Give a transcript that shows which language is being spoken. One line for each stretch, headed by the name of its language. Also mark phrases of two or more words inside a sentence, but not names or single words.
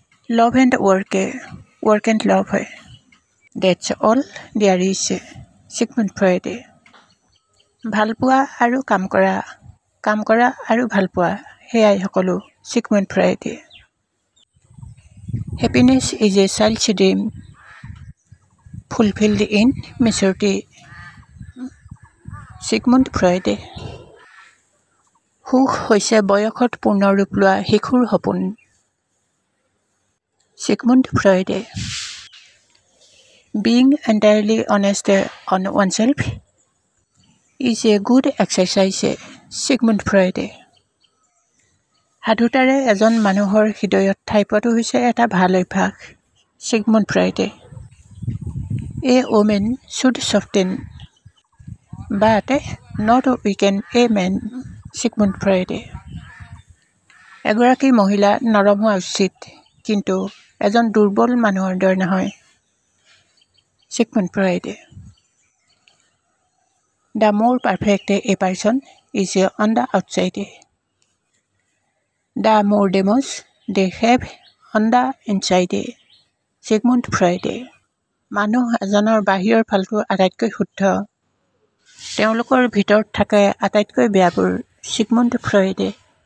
English: Love and work and love হয়। That's all there is, Sigmund Freud।
Assamese: ভালপোৱা আৰু কাম কৰা আৰু ভালপোৱা সেয়াই সকলো Sigmund Freud।
English: Happiness is a child's dream fulfilled in maturity, Sigmund Freud।
Assamese: সুখ হৈছে বয়সত পূৰ্ণ ৰূপ লোৱা শিশুৰ সপোন, Sigmund Freud।
English: Being entirely honest on oneself is a good exercise, Sigmund Freud।
Assamese: সাধুতাৰে এজন মানুহৰ হৃদয়ত ঠাই পোৱাটো হৈছে এটা ভাল অভ্যাস, Sigmund Freud।
English: A woman should soften but not weaken a man, Sigmund Freud।
Assamese: এগৰাকী মহিলা নৰম হোৱা উচিত কিন্তু এজন দুৰ্বল মানুহৰ দৰে নহয়, Sigmund Freud।
English: The more perfect a person is on the outside, the more damage they have on the inside, Sigmund Freud।
Assamese: মানুহ এজনৰ বাহিৰৰ ফালটো আটাইতকৈ শুদ্ধ, তেওঁলোকৰ ভিতৰত থাকে আটাইতকৈ বেয়াবোৰ, Sigmund Freud।